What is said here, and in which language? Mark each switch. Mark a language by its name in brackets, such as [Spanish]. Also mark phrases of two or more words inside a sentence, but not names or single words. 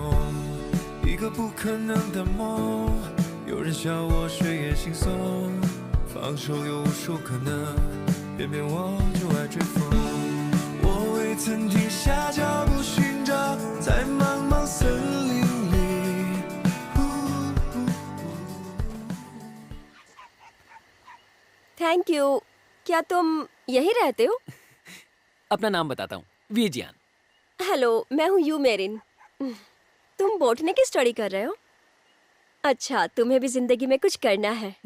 [Chinese] 一个不可能的梦，有人笑我睡眼惺忪，放手有无数可能，偏偏我就爱追风。我未曾停下脚步寻找，在茫茫森林里。 [English] Thank you. [Hindi] क्या तुम यही रहते हो? अपना नाम बताता हूँ, विजियान। हेलो, मैं हूँ यू मेरिन। तुम बोटनी की स्टडी कर रहे हो? अच्छा, तुम्हें भी जिंदगी में कुछ करना है।